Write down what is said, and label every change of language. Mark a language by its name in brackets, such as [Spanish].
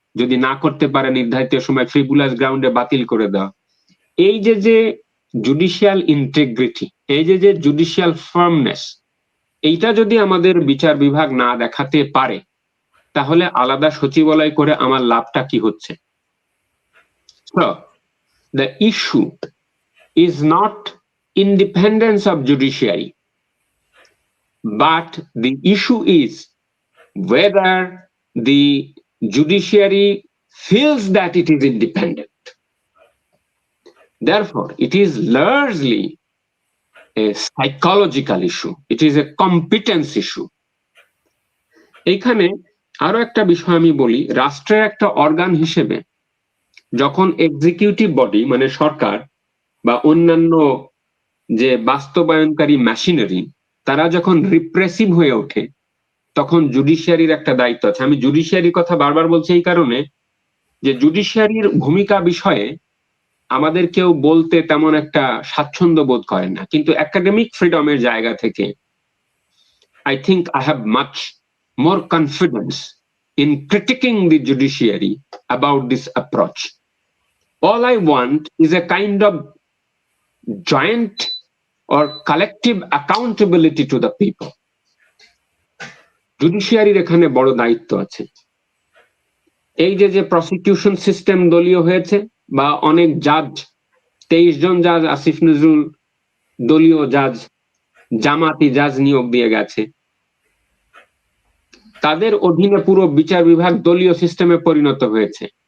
[Bangla] যদি না করতে পারে নির্ধারিত সময় ফ্রিবুলাস গ্রাউন্ডে বাতিল করে দেওয়া। এই যে জুডিশিয়াল ইন্টিগ্রিটি, এই যে জুডিশিয়াল ফার্মনেস, এইটা যদি আমাদের বিচার বিভাগ না দেখাতে পারে তাহলে আলাদা সচিবালয় করে আমার লাভটা কি হচ্ছে? [English] So, the issue is not independence of judiciary, but the issue is whether the judiciary feels that it is independent. Therefore, it is largely a psychological issue. It is a competence issue. [Bangla] এখানে আরো একটা বিষয় আমি বলি, রাষ্ট্রের একটা organ হিসেবে যখন এক্সিকিউটিভ বডি মানে সরকার বা অন্যান্য যে বাস্তবায়নকারী মেশিনারি তারা যখন রিপ্রেসিভ হয়ে ওঠে তখন জুডিশিয়ারির একটা দায়িত্ব আছে। আমি জুডিশিয়ারির কথা বারবার বলছি এই কারণে যে জুডিশিয়ারির ভূমিকা বিষয়ে আমাদের কেউ বলতে তেমন একটা স্বাচ্ছন্দ্য বোধ করে না, কিন্তু একাডেমিক ফ্রিডমের জায়গা থেকে [English] I think I have much more confidence in critiquing the judiciary about this approach. All I want is a kind of joint or collective accountability to the people. [Bangla] জুডিশিয়ারির এখানে বড় দায়িত্ব আছে। এই যে প্রসিকিউশন সিস্টেম দলীয় হয়েছে বা অনেক জাজ, 23 জন জাজ আসিফ নজরুল দলীয় জাজ, জামাতি জাজ নিয়োগ দিয়ে গেছে, তাদের অধীনে পুরো বিচার বিভাগ দলীয় সিস্টেমে পরিণত হয়েছে।